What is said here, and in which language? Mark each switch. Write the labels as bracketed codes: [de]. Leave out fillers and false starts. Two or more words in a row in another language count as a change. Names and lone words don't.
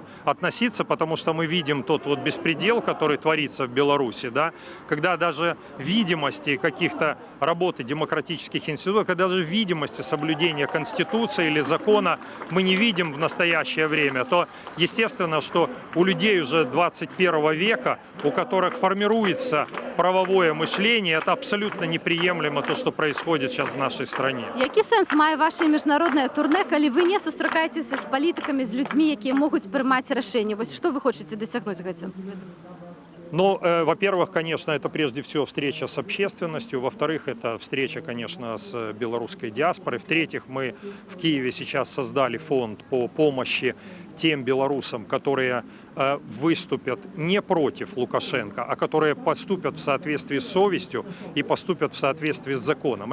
[ru] относиться, потому что мы видим тот вот беспредел, который творится в Беларуси, да, когда даже видимости каких-то работы демократических институтов, когда даже видимости соблюдения Конституции или закона мы не видим в настоящее время, то естественно, что у людей уже 21 века, у которых формируется правовое мышление, это абсолютно неприемлемо то, что происходит сейчас в нашей стране. [be] Які сэнс мае ваше міжнароднае турне, калі вы не сустракаецеся з палітыкамі, з людзьмі, якія могуць прымаць рашэнні? Вось што вы хочаце дасягнуць гэтым? [ru] Ну, во-первых, конечно, это прежде всего встреча с общественностью. Во-вторых, это встреча, конечно, с белорусской диаспорой. В-третьих, мы в Киеве сейчас создали фонд по помощи тем белорусам, которые выступят не против Лукашенко, а которые поступят в соответствии с совестью и поступят в соответствии с законом.